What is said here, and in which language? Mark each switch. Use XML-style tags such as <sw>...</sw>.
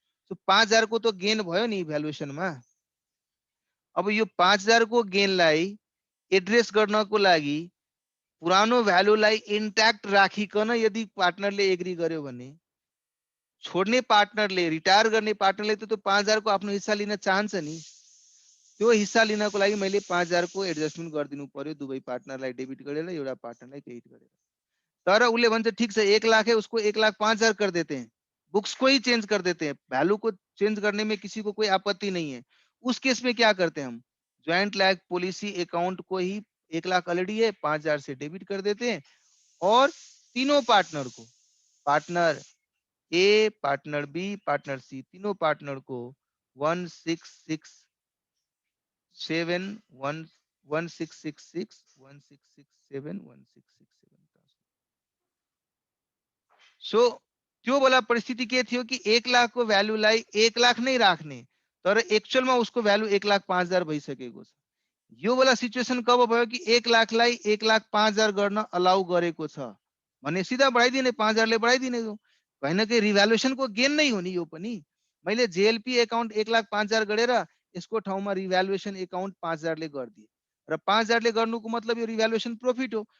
<ne>So 5,000 को त gain भयो नि भ्यालुएसनमा। अब यो 5,000 को गेनलाई एड्रेस गर्नको लागि पुरानो भ्यालुलाई इन्ट्याक्ट राखिकन यदि पार्टनरले एग्री गर्यो भने, छोड्ने पार्टनरले रिटायर गर्ने पार्टनरले त त्यो 5,000 को आफ्नो हिस्सा लिन चाहन्छ नि। त्यो हिस्सा लिनको लागि मैले 5,000 को एडजस्टमेन्ट गरिदिनु पर्यो, दुवै पार्टनरलाई डेबिट गरेर एउटा पार्टनरलाई क्रेडिट गरेर। तर उसले भन्छ ठीक छ</ne> <hi>1 लाख है उसको 1,05,000 कर देते हैं, बुक्स को ही चेंज कर देते हैं, वैल्यू को चेंज करने में किसी को कोई आपत्ति नहीं है। उस केस में क्या करते हैं हम, ज्वाइंट लाइफ पॉलिसी अकाउंट को ही 1 लाख ऑलरेडी है 5,000 से डेबिट कर देते हैं और तीनों पार्टनर को, पार्टनर ए, पार्टनर बी, पार्टनर सी, तीनों पार्टनर को 1667</hi> <ne>सो त्यो वाला परिस्थिति के थियो कि 1 लाख को भ्यालुलाई 1 लाख नै राख्ने, तर एक्चुअलमा उसको भ्यालु 1,05,000 भइसकेको छ। यो वाला सिचुएसन कब भयो कि 1 लाखलाई 1,05,000 गर्न अलाउ गरेको छ भने सिधा बढाइदिने, 5,000 ले बढाइदिने। कहीं न कहीं रिभ्यालुएसन को गेन नै हो नि यो पनि। मैले जेएलपी अकाउन्ट 1,05,000 गरेर यसको ठाउँमा रिभ्यालुएसन अकाउन्ट 5,000 ले गरिदिए र 5,000 ले गर्नुको मतलब यो रिभ्यालुएसन प्रॉफिट हो।</ne>